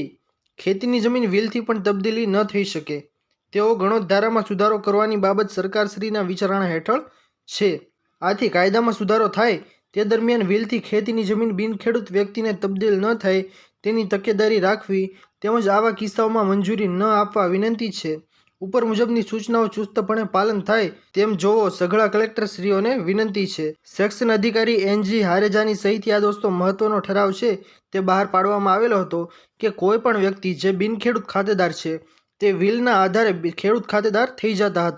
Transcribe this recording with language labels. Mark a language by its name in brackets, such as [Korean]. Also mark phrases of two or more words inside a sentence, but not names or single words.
[Gujarati] ખેતીની જમીન વીલથી પણ તબ્દીલી ન થઈ શકે તેઓ ગણોત ધારામાં સુધારો કરવાની બાબત સરકારશ્રીના વિચારણા હેઠળ છે। આથી કાયદામાં સુધારો થાય તે દરમિયાન વીલથી ખેતીની જમીન બિનખેડૂત વ્યક્તિને તબ્દીલ ન થાય તેની તકેદારી રાખવી તેમજ આવા કિસ્સાઓમાં મંજૂરી ન આપવા વિનંતી છે। ઉપર મુજબની સૂચનાઓ ચુસ્તપણે પાલન થાય તેમ જોવો સઘળા કલેક્ટરશ્રીઓને વિનંતી છે। સેક્શન અધિકારી એનજી હારેજાની સહીથી આ દોસ્તો મહત્વનો ઠરાવ છે તે બહાર પાડવામાં આવેલો હતો કે કોઈ પણ વ્યક્તિ જે બિનખેડૂત ખાતેદાર છે તે વીલના આધારે ખેડૂત ખાતેદાર થઈ જતા હતા।